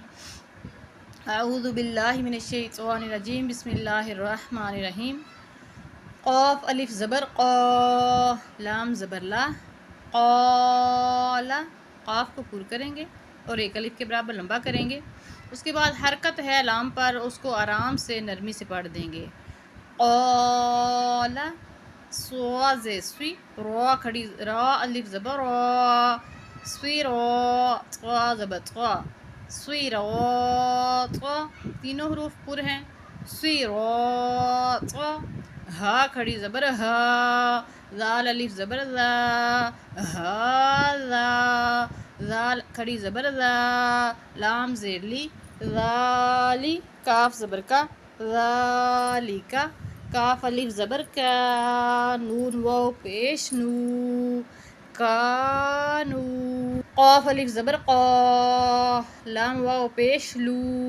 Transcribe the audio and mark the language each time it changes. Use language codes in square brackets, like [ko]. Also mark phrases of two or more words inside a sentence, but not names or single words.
[ar] اعوذ باللہ من الشیطان الرجیم، بسم اللہ الرحمن الرحیم۔ [ur] قاف الف زبر قا، لام زبر لا، قال، قاف کو پر کریں گے اور ایک الف کے برابر لمبا کریں گے۔ اس کے بعد حرکت ہے لام پر، اس کو آرام سے نرمی سے پڑھ دیں گے۔ قال، سواز سوی، را کھڑی، را الف زبر را، سوی را، طا زبر طا، سوی را طا، تینوں حروف پر ہیں، سوی را طا۔ ہا کھڑی زبر ہا، زال الف زبر زا، ہا زا، زال کھڑی زبر زا، لام زیر لی، ذالی، کاف زبر کا، ذالکا، کاف الف زبر کا، نون واو پیش نو، کانو، قاف الف زبر قا، لام واو پیش لو،